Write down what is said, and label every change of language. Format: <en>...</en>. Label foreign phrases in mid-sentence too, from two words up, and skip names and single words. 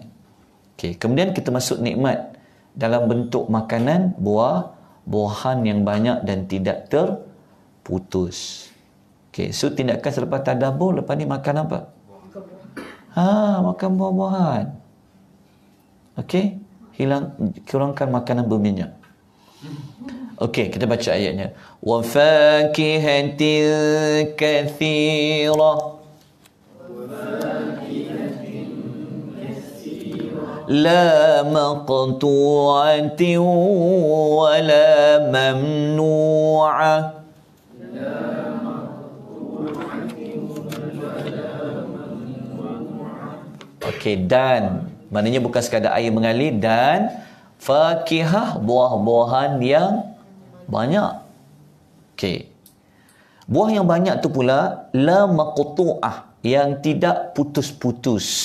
<ms>Okey, kemudian kita masuk nikmat dalam bentuk makanan, buah-buahan yang banyak dan tidak terputus. Okey, so tindakan selepas tadabbur, lepas ni makan apa? Makan buah-buahan. Okey, kurangkan makanan berminyak. Okey, kita baca ayatnya.</ms> <ar>Wa fakihatin katsirah. La maqtu'atin wa la mamnu'ah.</ar> <ms>Okey, dan maknanya bukan sekadar air mengalir, dan fakihah, buah-buahan yang banyak. Okey. Buah yang banyak tu pula</ms> <ar>la maqtu'ah,</ar> <ms>yang tidak putus-putus.</ms>